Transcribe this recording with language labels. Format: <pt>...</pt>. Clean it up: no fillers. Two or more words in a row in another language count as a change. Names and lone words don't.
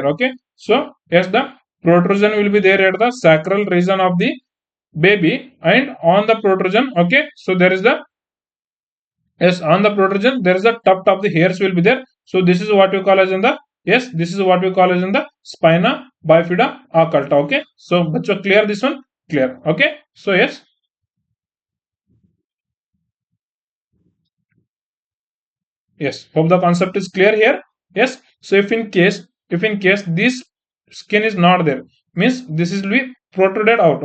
<en>Okay, so yes, the protrusion will be there at the sacral region of the baby, and on the protrusion, okay, so there is the, yes, on the protrusion there is a tuft of the hairs will be there. So this is what we call as in the, yes, this is what we call as in the spina bifida occulta. Okay, so bachcho clear this one? Clear? Okay, so yes, yes, hope the concept is clear here. Yes, so if in case this skin is not there, means this is will be protruded out.</en>